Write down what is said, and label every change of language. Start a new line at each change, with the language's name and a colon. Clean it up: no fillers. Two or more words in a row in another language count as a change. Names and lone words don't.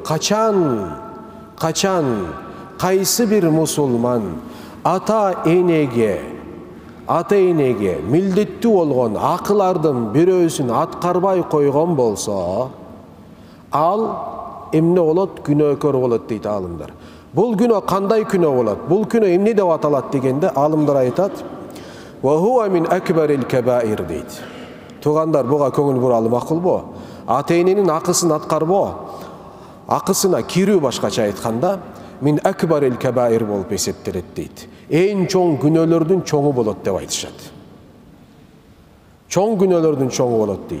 Kyrgyz: Качан кайсы бир мусулман ата-энеге милдеттүү болгон акылардын бирөөсүн аткарбай койгон болсо, ал эмне болот? Күнөөкөр болот дейт алымдар. Бул күнөө кандай күнөө болот? Бул күнөө эмне деп аталат дегенде алымдар айтат:
Arabic: "وهو من أكبر الكبائر" дейт.
Kyrgyz: Туугандар, буга көңүл буралы макулбу? Ата-эненин акысын аткарбоо, акысына кирүү башкача айтканда,
Arabic: من أكبر الكبائر
Kyrgyz: болуп эсептелет дейт. Эң чоң күнөөлөрдүн чоңу болот деп айтышат. Чоң күнөөлөрдүн чоңу болот дейт.